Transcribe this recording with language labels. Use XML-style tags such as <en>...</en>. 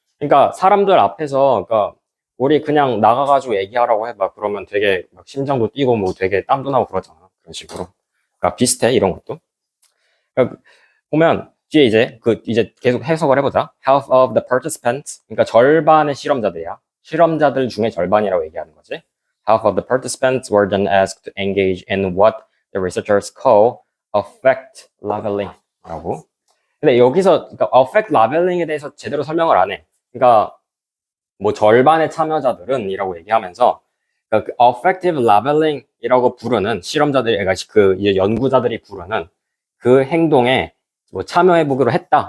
<ko>그러니까 사람들 앞에서, 그러니까 우리 그냥 나가가지고 얘기하라고 해봐. 그러면 되게 막 심장도 뛰고 뭐 되게 땀도 나고 그러잖아. 그런 식으로. 그러니까 비슷해 이런 것도. 그러니까 보면 뒤에 이제 계속 해석을 해보자.</ko> <en>Half of the participants,</en> <ko>그러니까 절반의 실험자들이야. 실험자들 중에 절반이라고 얘기하는 거지.</ko> <en>half of the participants were then asked to engage in what the researchers call affect labeling이라고.</en> <ko>근데 여기서 그러니까 affect labeling에 대해서 제대로 설명을 안 해. 그러니까 뭐 절반의 참여자들은이라고 얘기하면서 그러니까 그 affective labeling이라고 부르는 실험자들이 그러니까 그 이제 연구자들이 부르는 그 행동에 뭐 참여해보기로 했다.</ko>